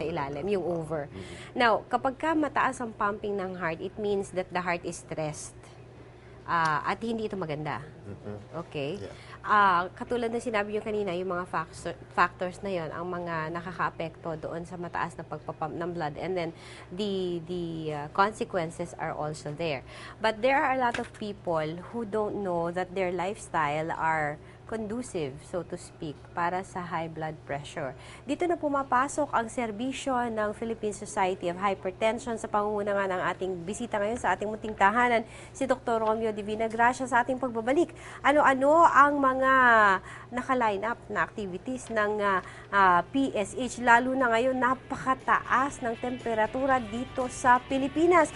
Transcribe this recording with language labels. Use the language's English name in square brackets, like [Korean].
[Filipino] Nasa ilalim, yung [English] over. Now, [Filipino] kapag ka mataas ang [English] pumping ng heart, it means that the heart is stressed. [Filipino] At hindi ito maganda. Okay? [English] Yeah. [Filipino] Katulad ng sinabi nyo kanina, yung mga factors na yon ang mga nakaka-apekto doon sa mataas na pagpapump ng blood. [English] And then, the consequences are also there. But there are a lot of people who don't know that their lifestyle are conducive, so to speak, para sa high blood pressure. [Filipino] Dito na pumapasok ang serbisyo ng Philippine Society of Hypertension sa pangunguna nga ng ating bisita ngayon sa ating munting tahanan, si Dr. Romeo Divina Gracia sa ating pagbabalik. Ano-ano ang mga naka-line up na activities ng PSH, lalo na ngayon napakataas ng temperatura dito sa Pilipinas.